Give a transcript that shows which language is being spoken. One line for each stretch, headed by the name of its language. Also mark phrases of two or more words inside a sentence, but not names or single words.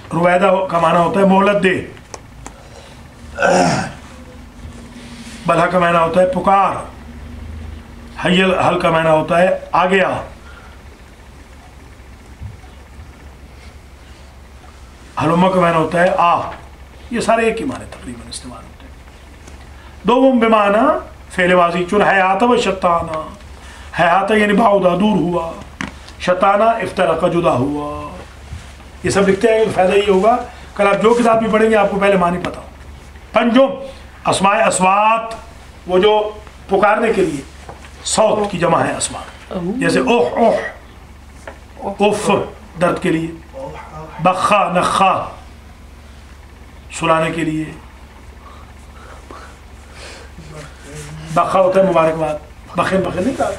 Urdu: رویدہ کا معنی ہوتا ہے مہلت دے، بلہ کا معنی ہوتا ہے پکار، حیل حل کا معنی ہوتا ہے آگے آ، حلمہ کا معنی ہوتا ہے آ. یہ سارے ایک ہی معنی تقریباً استعمال ہوتے ہیں.
Persian: دوم بمعنی فعل ماضی، چون حیات و شتانہ.
Urdu: حیات یعنی بعدا دور ہوا، شتانہ افترقہ جدا ہوا. یہ سب لکھتے ہیں. فائدہ یہ ہوگا کل آپ جو کتاب بھی پڑھیں گے آپ کو پہلے معنی پتہ ہو. پنجم اسماء اصوات، وہ جو پکارنے کے لیے صوت کی جمع ہے اسماء، جیسے اوہ اوہ، اوف درد کے لیے، بخا نخا سلانے کے لیے، بخا ہوتا ہے مبارکباد، بخیر بخیر نہیں کہا،